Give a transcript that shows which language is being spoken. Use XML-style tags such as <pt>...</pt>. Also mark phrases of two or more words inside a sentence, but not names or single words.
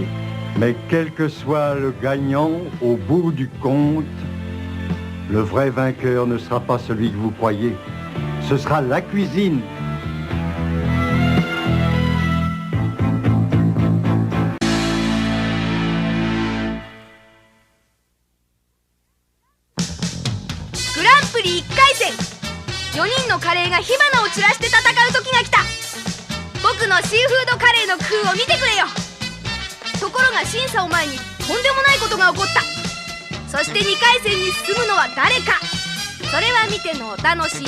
<fr>Mais quel que soit le gagnant, au bout du compte, le vrai vainqueur ne sera pas celui que vous croyez. Ce sera la cuisine.</fr> <ja>Grand Prix 1 回戦、4人のカレーが火花を散らして戦う時が来た。僕のシーフードカレーの工夫を見てくれよ。ところが審査を前にとんでもないことが起こった。そして2回戦に進むのは誰か、それは見てのお楽しみ。</ja>